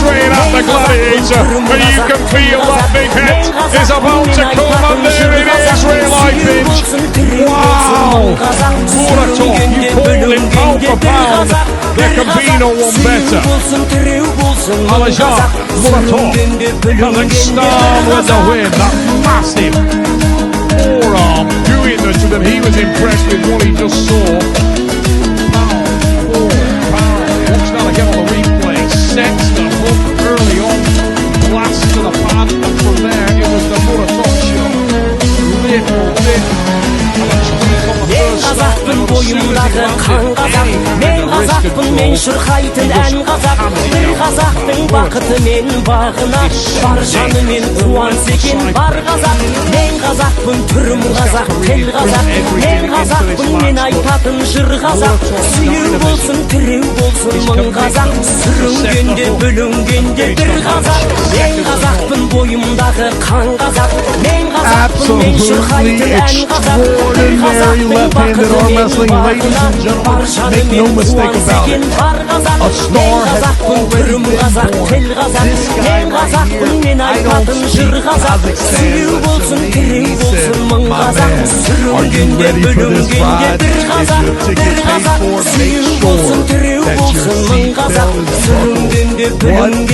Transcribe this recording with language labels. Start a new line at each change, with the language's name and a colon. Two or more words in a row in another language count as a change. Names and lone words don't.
Kazakh: Мен қазақпын, түрім қазақ, тіл қазақ. Мен қазақпын, мен айтатын жыр қазақ. Сүйеу болсын, тіреу болсын мың қазақ. Сүрінгенде, бүлінгенде бір қазақ. Сүйеу болсын, тіреу болсын мың қазақ. Сүрінгенде, бүлінгенде бір қазақ.
English: Win, that massive forearm doing that he was impressed with what he just saw. Power. Watch that again on the replay. Sets the hook early on, blast to the pad, and from there it was the Muratov shot.
Kazakh: Мен қазақпын, бойымдағы қан қазақ. Мен қазақпын, мен шырқайтын ән қазақ. Бір қазақтың бақыты мен бағына, бар жанымен қуанса екен бар қазақ. Мен қазақпын, түрім қазақ, тіл қазақ. Мен қазақпын, мен айтатын жыр қазақ. Сүйеу болсын, тіреу болсын мың қазақ. Сүрінгенде, бүлінгенде бір қазақ. Мен қазақпын, бойымдағы қан қазақ. Мен қазақпын, мен шырқайтын ән қазақ.
English: left-handed arm wrestling, ladies and gentlemen, make no mistake about it. A star has already been born. This guy right here, I don't see Kazakhstan losing my man. Are you ready for this ride? If your ticket paid for, make sure that your seatbelt is buckled.